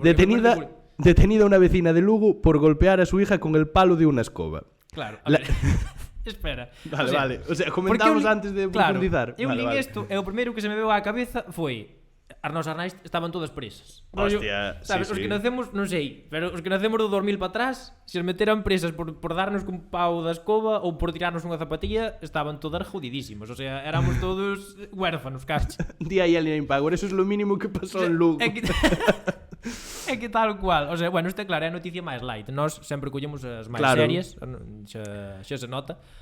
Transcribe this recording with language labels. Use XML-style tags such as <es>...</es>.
<es>Detenida una vecina de Lugo por golpear a su hija con el palo de una escoba. Claro, espera. Vale. O sea, comentamos antes de profundizar.</es> <gl>Eu lín isto e o primeiro que se me veu á cabeza foi as nosas nais estaban todas presas. Hostia, sabes, os que nacemos, non sei, pero os que nacemos do 2000 para atrás, se as meteran presas por darnos cun pau da escoba ou por tirarnos unha zapatilla, estaban todas jodidísimos.</gl> <es>O sea, éramos todos huérfanos, casi. Día y Alien Power, eso es lo mínimo que pasó en Lugo.</es> <gl>É que tal cual. O sea, bueno, isto é claro, é a noticia máis light. Nós sempre collemos as máis serias, xa se nota.</gl>